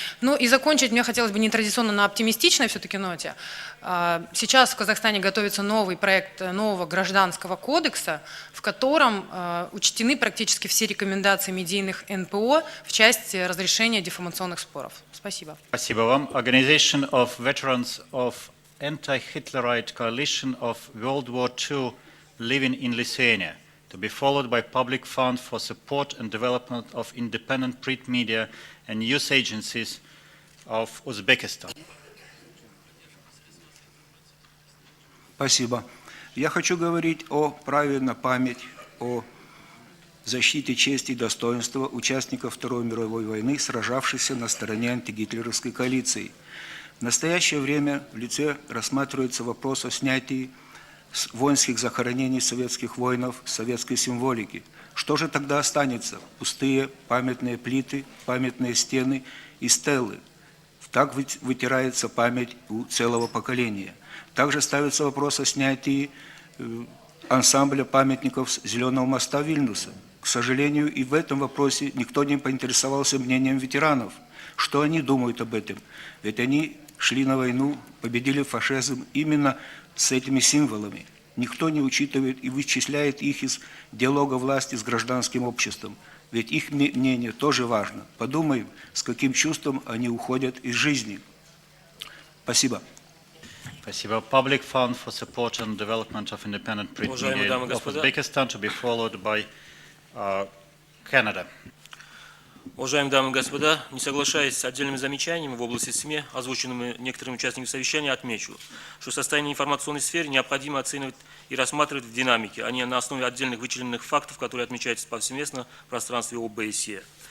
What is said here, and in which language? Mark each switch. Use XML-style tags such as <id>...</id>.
<ru>Ну и закончить мне хотелось бы нетрадиционно на оптимистичной все-таки ноте. Сейчас в Казахстане готовится новый проект нового гражданского кодекса, в котором учтены практически все рекомендации медийных НПО в части разрешения дефамационных споров. Спасибо. Спасибо вам.</ru> <en>Organization of Veterans of Anti-Hitlerite Coalition of World War II living in Lithuania, to be followed by Public Fund for Support and Development of Independent Print Media and News Agencies of Uzbekistan.</en> <ru>Спасибо. Я хочу говорить о праве на память, о защите чести и достоинства участников Второй мировой войны, сражавшихся на стороне антигитлеровской коалиции. В настоящее время в Литве рассматривается вопрос о снятии воинских захоронений советских воинов, советской символики. Что же тогда останется? Пустые памятные плиты, памятные стены и стелы. Так вытирается память у целого поколения. Также ставится вопрос о снятии ансамбля памятников Зеленого моста Вильнюса. К сожалению, и в этом вопросе никто не поинтересовался мнением ветеранов. Что они думают об этом? Ведь они шли на войну, победили фашизм именно с этими символами. Никто не учитывает и вычисляет их из диалога власти с гражданским обществом. Ведь их мнение тоже важно. Подумаем, с каким чувством они уходят из жизни. Спасибо. Спасибо.</ru> <en>Public Fund for Support and Development of Independent Print Media of Uzbekistan to be followed by Canada.</en> <ru>Уважаемые дамы и господа, не соглашаясь с отдельными замечаниями в области СМИ, озвученными некоторыми участниками совещания, отмечу, что состояние информационной сферы необходимо оценивать и рассматривать в динамике, а не на основе отдельных вычлененных фактов, которые отмечаются повсеместно в пространстве ОБСЕ.</ru>